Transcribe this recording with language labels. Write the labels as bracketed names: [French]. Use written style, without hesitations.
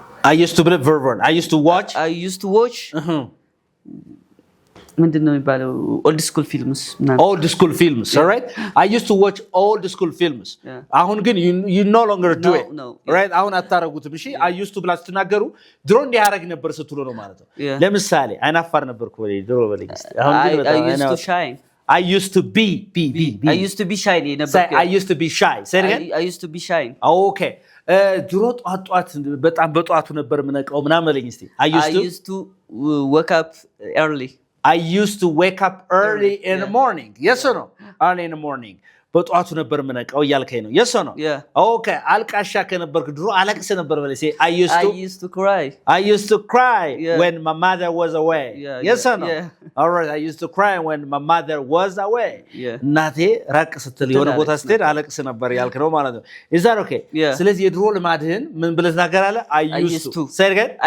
[English] I used to believe verb I used to watch [Amharic] ምንድነው የሚባለው [English] old school films all right I used to watch old school films [Amharic] አሁን ግን [English] you no longer do it right [Amharic] አሁን አታረጉትም እሺ [English] I used to [Amharic] ብላችሁ ተናገሩ ድሮ እንዲያረግ ነበር ስትሉ ነው ማለት ነው ለምሳሌ አይናፋር ነበርኩ ወይ ድሮ በለግስት አሁን ግን [English] I used to shine I used to be I used to be shy ነበር I used to be shy say again I used to be shy [Amharic] okay ድሮ ጧት በጣም በጧቱ ነበር ምነቀው ምናምን ለኝ እስቲ [English] I used to wake up early I used to wake up early in the morning. Yes or no? Early in the morning. በጧቱ ነበር ምነቀው ያልከኝ ነው yes or no okay አልቃሻ ከነበርክ ድሮ አለቅስ ነበር በለኝ I used to cry when my mother was away yes or no all right I used to cry when my mother was away [Amharic] እናቴ ራቅ ስትል የሆነ ቦታ ስትሄድ አለቅስ ነበር ያልክ ነው ማለት ነው [English] is that okay ስለዚህ የድሮ ልማድህን ምን ብለህ ተናገራለህ I used to say it again